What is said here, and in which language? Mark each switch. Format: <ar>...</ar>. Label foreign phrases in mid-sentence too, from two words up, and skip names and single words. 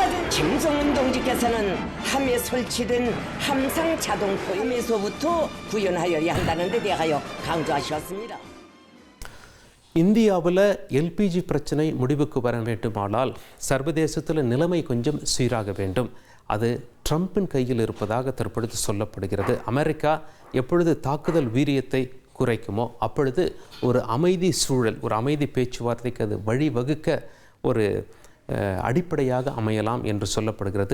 <ko>김정은 동지께서는 함에 설치된 함상 자동포 함에서부터 구현하여야 한다는 데 대하여 강조하셨습니다.</ko> <ta>இந்தியாவில் எல்பிஜி பிரச்சனை முடிவுக்கு வர வேண்டுமானால் சர்வதேசத்தில் நிலைமை கொஞ்சம் சீராக வேண்டும். அது ட்ரம்பின் கையில் இருப்பதாக தற்பொழுது சொல்லப்படுகிறது. அமெரிக்கா எப்பொழுது தாக்குதல் வீரியத்தை குறைக்குமோ அப்பொழுது ஒரு அமைதி சூழல், ஒரு அமைதி பேச்சுவார்த்தைக்கு அது வழிவகுக்க ஒரு அடிப்படையாக அமையலாம் என்று சொல்லப்படுகிறது.</ta>